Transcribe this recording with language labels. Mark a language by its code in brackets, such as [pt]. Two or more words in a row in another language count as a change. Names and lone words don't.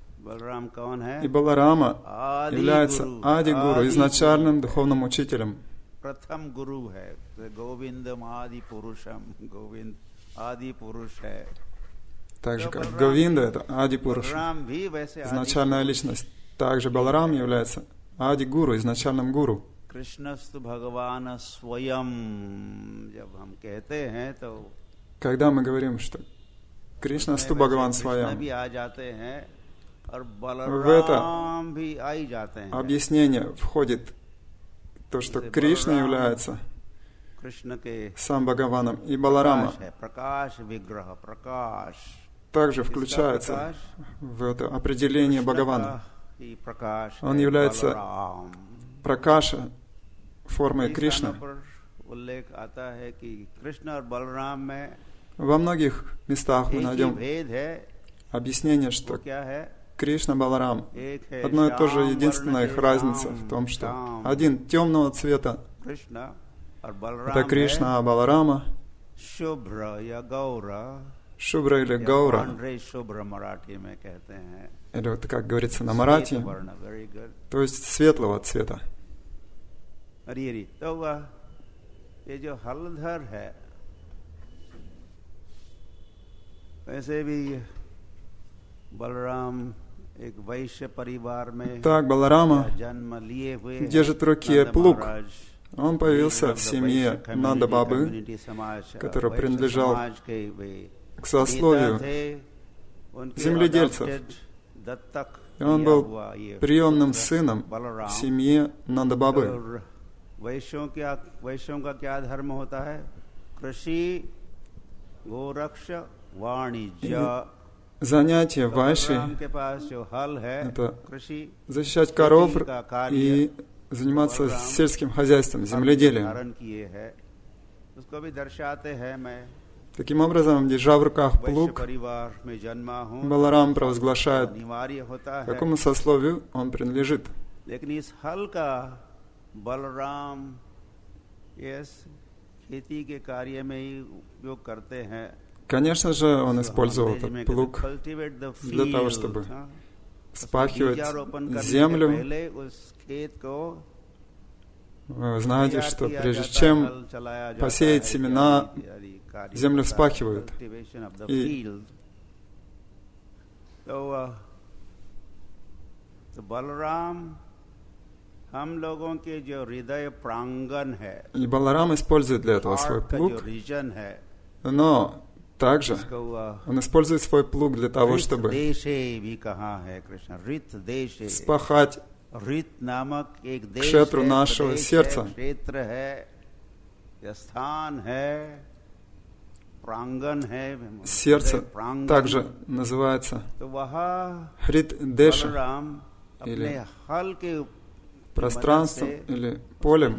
[ru] И Баларама является Ади-гуру, изначальным духовным учителем. [hi] प्रथम गुरु है, [sa] गोविंदम आदि पुरुषम, [hi] गोविंद आदि पुरुष है. [ru] Так же, как Говинда — это Ади Пуруш, [hi] बलराम भी वैसे [ru] изначальная личность. Также Баларам является Ади Гуру, изначальным гуру. [sa] कृष्णस्तु भगवान स्वयं [hi] जब हम कहते हैं तो [ru] Когда мы говорим, что [sa] कृष्णस्तु भगवान स्वयम्, [hi] भी आ जाते हैं और [ru] в это [hi] बलराम भी आ ही जाते हैं. [ru] объяснение входит то, что Кришна является [hi] कृष्ण के [ru] сам Бхагаваном, и Баларама [hi] प्रकाश विग्रह प्रकाश [ru] также включается в это определение Бхагавана. Он является Пракаша, формой Кришны. [hi] उल्लेख आता है कि कृष्ण और बलराम में [ru] Во многих местах мы [hi] एक ही [ru] найдем [hi] भेद है. [ru] объяснение, [hi] वो [ru] что [hi] क्या है? [ru] Кришна, Баларам [hi] एक है [ru] одно и то же, [hi] श्याम [ru] единственная [hi] वर्ण [ru] их [hi] के [ru] разница [hi] श्याम, [ru] в том, что [hi] श्याम [ru] один темного цвета — [hi] कृष्ण और बलराम [ru] это Кришна, а Баларама [hi] शुभ्र या गौरा [ru] Шубра или [hi] या [ru] Гаура, [mr] पांढरे शुभ्र [hi] मराठी में कहते हैं. [ru] или вот как говорится на Марате, [hi] श्वेत वर्ण, [en] very good. [ru] то есть светлого цвета. [hi] हरी तो वह ये जो हलधर है, वैसे भी बलराम एक वैश्य परिवार में [ru] Так, Баларама [hi] जन्म लिए हुए [ru] держит в руке плуг. Он появился в семье Нанда Бабы, который принадлежал к сословию земледельцев. И он был приемным сыном в семье Нанда Бабы. [hi] वैश्यों का क्या धर्म होता है? कृषि, गोरक्ष, वाणिज्य. [ru] Занятие вайши [hi] के पास जो हल है, [ru] это [hi] कृषि, [ru] защищать коров и заниматься сельским хозяйством, земледелием. [hi] धारण किए है, उसको भी दर्शाते हैं. मैं [ru] Таким образом, держа в руках [hi] वैश्य [ru] плуг, [hi] परिवार में जन्मा हूँ, [ru] Баларам провозглашает, [hi] अनिवार्य होता है. [ru] какому сословию он принадлежит. [hi] लेकिन इस हल का बलराम इस खेती के कार्य में ही उपयोग करते हैं. [ru] Конечно же, он использовал этот плуг для того, чтобы вспахивать землю. Вы знаете, что прежде чем посеять семена, землю вспахивают. И [hi] हम लोगों के जो हृदय प्रांगण है, [ru] и Баларам использует для этого свой плуг, но также он использует свой плуг для того, чтобы вспахать кшетру нашего сердца. Сердце также называется Хрит-деша, или пространством, или полем.